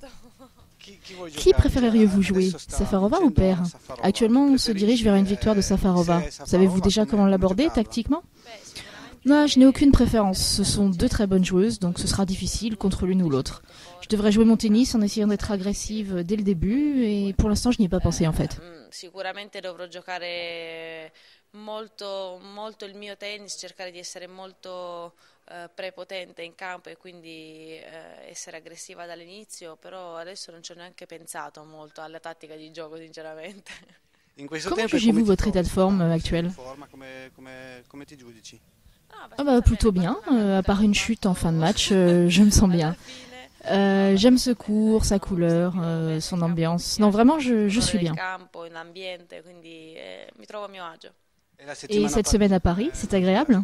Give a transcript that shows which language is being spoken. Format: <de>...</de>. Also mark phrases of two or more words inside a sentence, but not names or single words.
<fr>Qui préféreriez-vous jouer, Safarova ou Paire? Actuellement, on se dirige vers une victoire de Safarova. Savez-vous déjà comment l'aborder tactiquement? Non, je n'ai aucune préférence. Ce sont deux très bonnes joueuses, donc ce sera difficile contre l'une ou l'autre. Je devrais jouer mon tennis en essayant d'être agressive dès le début, et pour l'instant, je n'y ai pas pensé en fait.</fr> <it>Sicuramente dovrò giocare molto il mio tennis, cercare di essere molto prepotente in campo e quindi essere aggressiva dall'inizio, però adesso non ci ho neanche pensato molto alla tattica di gioco, sinceramente.</it> <fr>Comment jugez-vous votre état de forme actuel? Plutôt bien, à part une chute en fin de match, je me sens bien. J'aime ce cours, sa couleur, son ambiance. Non, vraiment, je suis bien. Et cette semaine à Paris, c'est agréable?</fr>